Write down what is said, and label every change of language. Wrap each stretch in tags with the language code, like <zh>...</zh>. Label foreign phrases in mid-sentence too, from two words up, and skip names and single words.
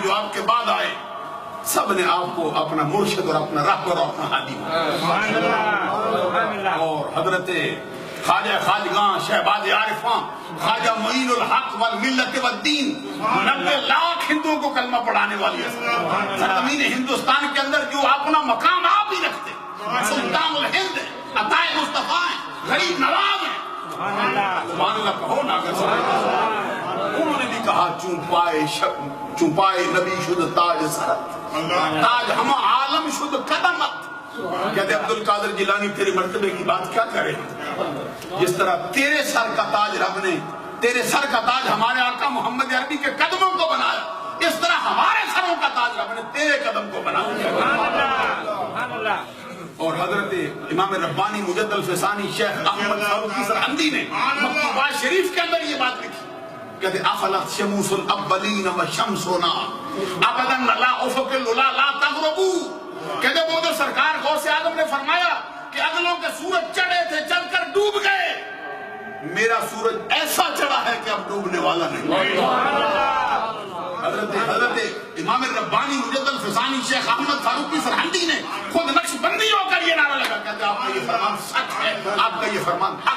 <ur>جو آپ کے بعد آئے، سب نے آپ کو اپنا مرشد اور اپنا رہبر اور اپنا ہادی مانا، اور حضرت خواجہ خواجگاں شہباز عارفاں خواجہ معین الحق والملت والدین 90 لاکھ ہندوؤں کو کلمہ پڑھانے والی ہے، سرزمین ہندوستان کے اندر جو اپنا مقام آپ ہی رکھتے، سلطان الہند ہیں، عطائے مصطفیٰ ہیں، غریب نواز ہیں،</ur> <ar>سبحان اللہ</ar> <ur>کہو نا۔ انہوں نے بھی کہا</ur> <fa>چونپائے نبی شد تاج سرت، تاج ہم عالم شد قدمت۔</fa> <ur>کہتے عبد القادر جیلانی تیرے مرتبے کی بات کیا کرے، جس طرح تیرے سر کا تاج رب نے، تیرے سر کا تاج ہمارے آقا محمد عربی کے قدموں کو بنایا، اس طرح ہمارے سروں کا تاج رب نے تیرے قدم کو بنایا۔ اور حضرت امام ربانی مجد الفسانی شیخ احمد فاروقی سرہندی نے مکتوبات شریف کے اندر یہ بات لکھی، کہتے</ur> <ar>افلت شموس الاولین و شمسنا ابدا لا افق العلا لا تغربو۔</ar> <ur>کہتے وہ جو سرکار غوث اعظم نے فرمایا کہ اگلوں کے سورج چڑھے تھے چل کر ڈوب گئے، میرا سورج ایسا چڑھا ہے کہ اب ڈوبنے والا نہیں۔ حضرت امام ربانی مجد الفسانی شیخ احمد فاروقی سرہندی نے خود نقش بندی ہو کر یہ نعرہ لگا، کہتے آپ کا یہ فرمان سچ ہے، آپ کا یہ فرمان حق۔</ur>